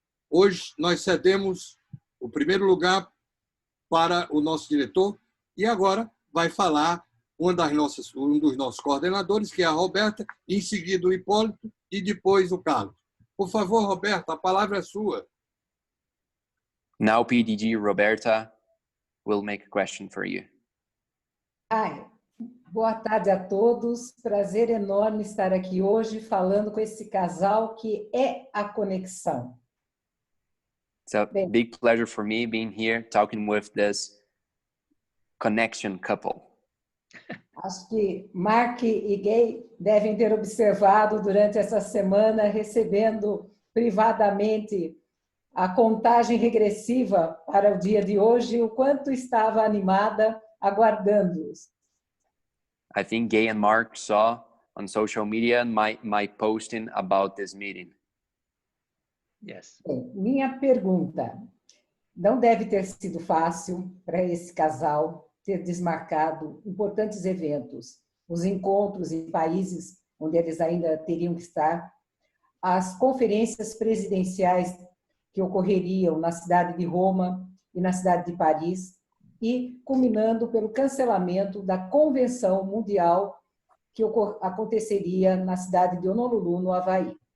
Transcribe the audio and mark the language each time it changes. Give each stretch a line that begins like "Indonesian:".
Portuguese: Hoje, nós cedemos o primeiro lugar para o nosso diretor e agora vai falar um dos nossos coordenadores, que é a Roberta, em seguida o Hipólito e depois o Carlos. Por favor, Roberta, a palavra é sua.
English: Now PDG Roberta will make a question for you. Hi.
Portuguese: Boa tarde a todos. Prazer enorme estar aqui hoje falando com esse casal que é a conexão.
English: It's a big pleasure for me being here talking with this connection couple.
Portuguese: Acho que Mark e Gay devem ter observado durante essa semana, recebendo privadamente a contagem regressiva para o dia de hoje, o quanto estava animada aguardando-os.
English: I think Gay and Mark saw on social media my posting about this meeting. Yes.
Portuguese: Bem, minha pergunta: não deve ter sido fácil para esse casal ter desmarcado importantes eventos, os encontros em países onde eles ainda teriam que estar, as conferências presidenciais que ocorreriam na cidade de Roma e na cidade de Paris, e culminando pelo cancelamento da Convenção Mundial que aconteceria na cidade de Honolulu, no Havaí.